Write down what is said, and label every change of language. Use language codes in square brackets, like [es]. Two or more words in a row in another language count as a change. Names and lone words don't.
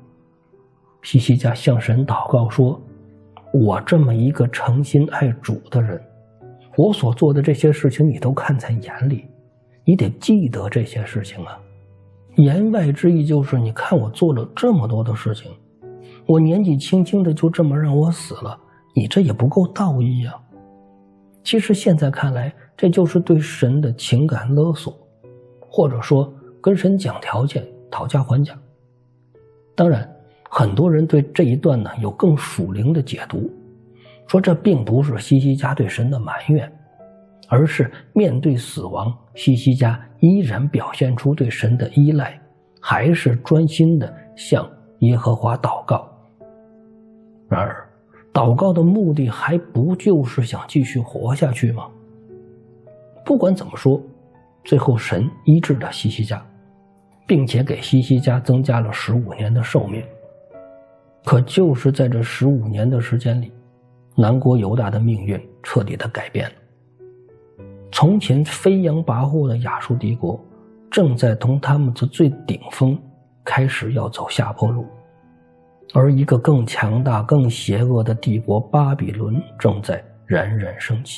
[zh] 西西家向神禱告說，我這麼一個誠心愛主的人，我所做的這些事情你都看在眼裡，你得記得這些事情啊。言外之意就是你看我做了這么多的事情，我年紀輕輕的就這麼讓我死了，你這也不夠道義啊。其實現在看來，這就是對神的情感勒索，或者說跟神講條件，討價還價。當然很多人對這一段呢有更屬靈的解讀，說這並不是西西家对神的埋怨，而是面對死亡，西西家依然表現出對神的依賴，還是專心的向耶和华禱告。然而禱告的目的還不就是想繼續活下去嗎？不管怎麼說，最後神醫治了西西家，並且給西西家增加了15年的壽命。可就是在這15年的時間裡，南國猶大的命運徹底的改變了。從前飛揚跋扈的亞述帝國，正在同他們的最頂峰開始要走下坡路，而一個更強大、更邪惡的帝國巴比倫正在冉冉升起。